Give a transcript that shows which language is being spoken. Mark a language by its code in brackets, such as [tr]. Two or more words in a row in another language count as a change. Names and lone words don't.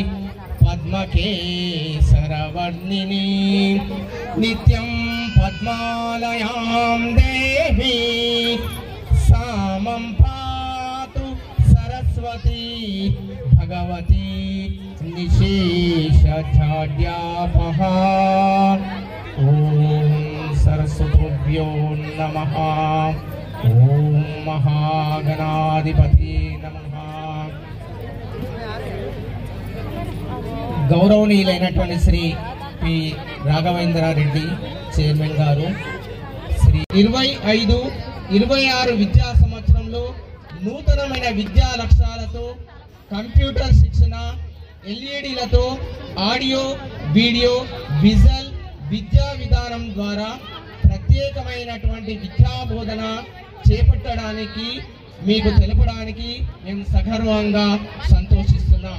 [sa] पद्मकेसरवर्णिनी नित्यं पद्मालयां देवी सामं पातु सरस्वती भगवती निशेषाढ्यापहा ॐ सरस्वतीभ्यो नमः ॐ महागणाधिपति नमः. [te] గౌరవనీయులైనటువంటి శ్రీ పి రాఘవేంద్రారెడ్డి చైర్మన్ గారు శ్రీ 25-26 విద్యా సంవత్సరంలో నూతనమైన విద్యా లక్ష్యాలతో కంప్యూటర్ శిక్షణ, ఎల్ఈడీలతో [en] audio video visual [te] విద్యా విధానం ద్వారా ప్రత్యేకమైనటువంటి విద్యా బోధన చేపట్టడానికి మీకు తెలపడానికి మేము సగర్వంగా సంతోషిస్తున్నాం.